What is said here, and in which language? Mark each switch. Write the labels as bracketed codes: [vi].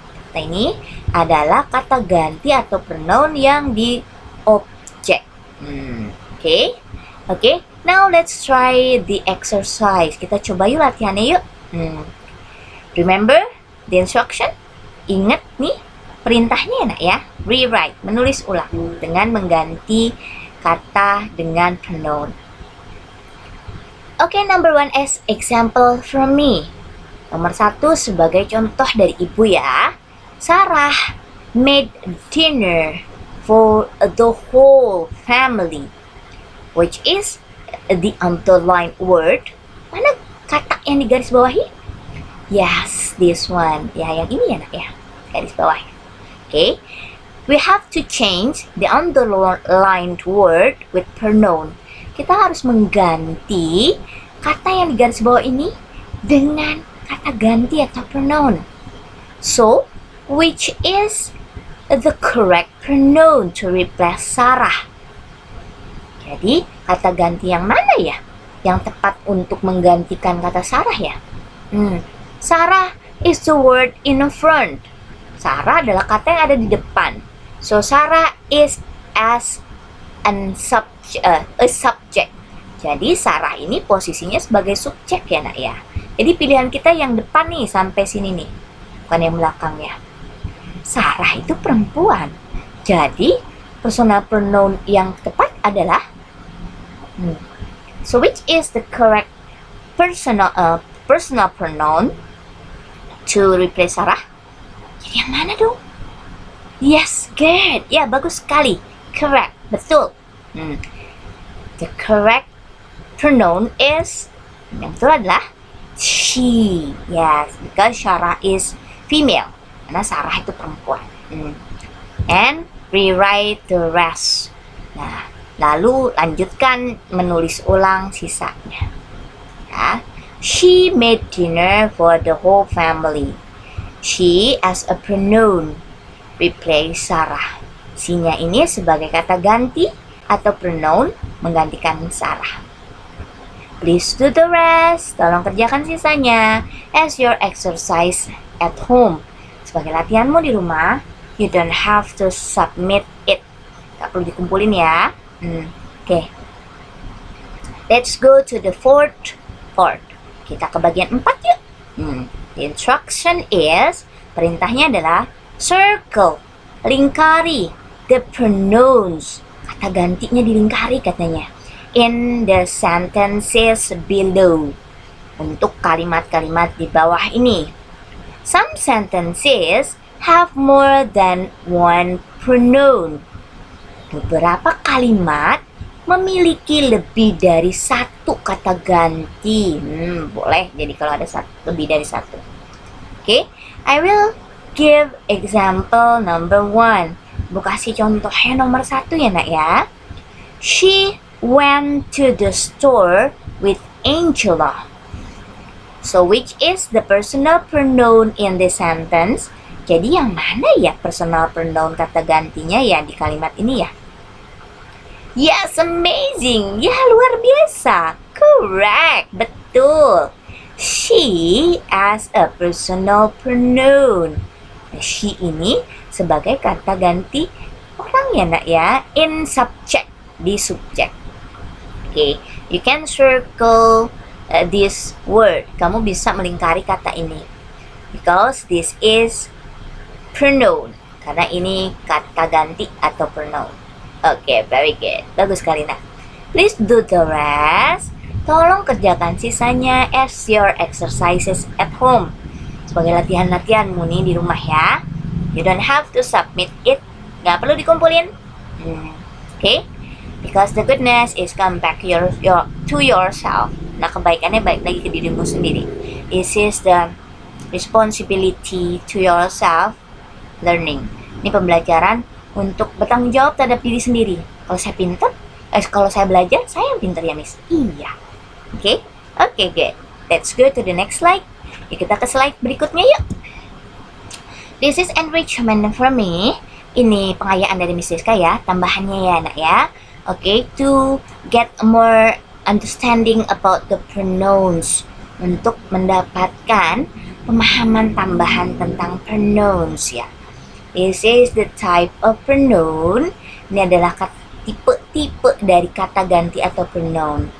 [id] Kata ini adalah kata ganti atau pronoun yang di objek. [en] Okay. Now let's try the exercise. [id] Kita coba yuk latihannya yuk. [en] Remember the instruction? [id] Ingat nih perintahnya ya nak ya. Rewrite, menulis ulang dengan mengganti kata dengan pronoun. [en] Okay, number 1 as example from me. [id] Nomor 1 sebagai contoh dari ibu ya. [en] Sarah made dinner for the whole family. Which is the underlined word. [id] Mana kata yang digaris bawahi? [en] Yes, this one. [id] Ya, yang ini ya nak ya. Garis bawah. Okay. [en] We have to change the underlined word with pronoun. [id] Kita harus mengganti kata yang digaris bawah ini dengan kata ganti atau pronoun. [en] So, which is the correct pronoun to replace Sarah? [id] Jadi, kata ganti yang mana ya yang tepat untuk menggantikan kata Sarah ya? [en] Sarah is the word in front. [id] Sarah adalah kata yang ada di depan. [en] So, Sarah is as a subject. [id] Jadi, Sarah ini posisinya sebagai subjek ya nak ya. Jadi, pilihan kita yang depan nih sampai sini nih. Bukan yang belakang ya. Sarah itu perempuan. Jadi, [en] personal pronoun [id] yang tepat adalah [en] So, which is the correct personal pronoun to replace Sarah? [id] Jadi yang mana dong? [en] Yes, good. [id] Ya, bagus sekali. [en] Correct. [id] Betul. [en] The correct pronoun is, [id] yang betul adalah [en] she. Yes, because Sarah is female. [id] Karena Sarah itu perempuan. [en] And rewrite the rest. [id] Nah, lalu lanjutkan menulis ulang sisanya. Ya. [en] She made dinner for the whole family. She as a pronoun replace Sarah. [id] She-nya ini sebagai kata ganti atau pronoun menggantikan Sarah. [en] Please do the rest. [id] Tolong kerjakan sisanya [en] as your exercise at home. [id] Sebagai latihanmu di rumah, [en] you don't have to submit it. [id] Gak perlu dikumpulin ya. Oke. [en] Let's go to the fourth part. [id] Kita ke bagian 4 yuk. [en] The instruction is, [id] perintahnya adalah circle, lingkari [en] the pronouns. [id] Kata gantinya dilingkari katanya. [en] In the sentences below. [id] Untuk kalimat-kalimat di bawah ini. [en] Some sentences have more than one pronoun. [id] Beberapa kalimat memiliki lebih dari satu kata ganti. Boleh jadi kalau ada lebih dari satu. [en] Okay, I will give example number 1. [id] Bu kasih contohnya nomor 1 ya nak ya. [en] She went to the store with Angela. So which is the personal pronoun in the sentence? [id] Jadi yang mana ya personal pronoun kata gantinya ya di kalimat ini ya? [en] Yes, amazing. [id] Ya, luar biasa. [en] Correct. [id] Betul. [en] She as a personal pronoun. [id] She ini sebagai kata ganti orang ya nak ya. [en] In subject. [id] Di subjek. [en] Okay. You can circle this word. [id] Kamu bisa melingkari kata ini. [en] Because this is pronoun. [id] Karena ini kata ganti atau pronoun. [en] Okay, very good. [id] Bagus sekali nak. [en] Please do the rest. [id] Tolong kerjakan sisanya [en] as your exercises at home. [id] Sebagai latihan-latihanmu nih di rumah ya. [en] You don't have to submit it. [id] Gak perlu dikumpulin. Okay? [en] Because the goodness is come back to yourself. [id] Nah, kebaikannya balik lagi ke dirimu sendiri. [en] This is the responsibility to yourself learning. [id] Ini pembelajaran untuk bertanggung jawab terhadap diri sendiri. Kalau saya pintar, kalau saya belajar, saya yang pintar ya, Miss. Iya. Oke? Oke, good. [en] Let's go to the next slide. [id] Yuk, kita ke slide berikutnya yuk. [en] This is enrichment for me. [id] Ini pengayaan dari Miss Siska ya, tambahannya ya, nak ya. [en] Oke, to get more understanding about the pronouns. [id] Untuk mendapatkan pemahaman tambahan tentang pronouns ya. [en] This is the type of pronoun. [id] Ini adalah tipe-tipe dari kata ganti atau pronoun.